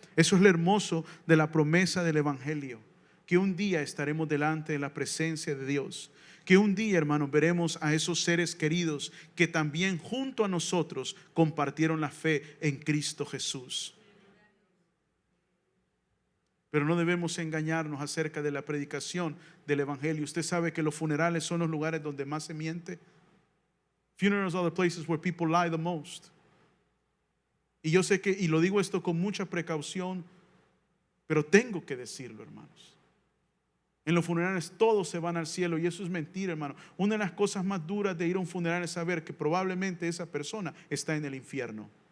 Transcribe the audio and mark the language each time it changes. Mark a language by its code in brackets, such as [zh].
[es] Eso es lo hermoso de la promesa del Evangelio, que un día estaremos delante de la presencia de Dios, que un día, hermanos, veremos a esos seres queridos que también junto a nosotros compartieron la fe en Cristo Jesús. Pero no debemos engañarnos acerca de la predicación del Evangelio. Usted sabe que los funerales son los lugares donde más se miente. [en] Funerals are the places where people lie the most. [es] Y yo sé que, y lo digo esto con mucha precaución, pero tengo que decirlo, hermanos. En los funerales todos se van al cielo, y eso es mentira, hermano. Una de las cosas más duras de ir a un funeral es saber que probablemente esa persona está en el infierno.